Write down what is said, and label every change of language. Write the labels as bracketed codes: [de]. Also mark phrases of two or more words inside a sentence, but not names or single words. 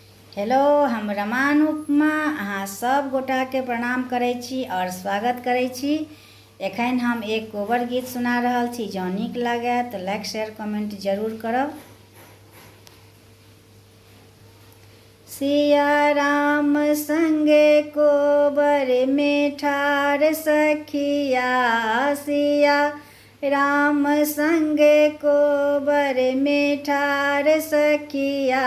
[mai] हेलो, हम रमान उपमा अहाँ सब गोटा के प्रणाम करै छी और स्वागत करै छी। एखन हम एक कोबर गीत सुना रहल छी। जँ नीक लागै तऽ [en] like share comment [mai] जरूर करब। सिया राम संगे कोबर में ठार सखिया, सिया राम संगे कोबर में ठार सखिया।